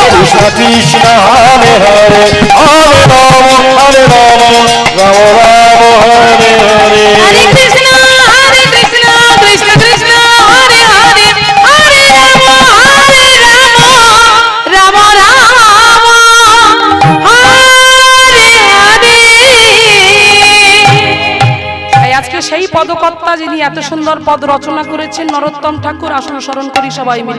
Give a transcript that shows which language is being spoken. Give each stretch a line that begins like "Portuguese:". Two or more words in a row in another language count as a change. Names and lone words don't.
Sanskrit: कृष्ण कृष्ण हरे हरे हरे राम राम राम हरे हरे। हरे कृष्ण कृष्ण कृष्ण हरे हरे हरे राम राम हरे हरे।
Bangla: আজকে সেই পদকর্তা যিনি এত সুন্দর পদ রচনা করেছেন নরোত্তম ঠাকুর, আসন স্মরণ করি সবাই মিলে।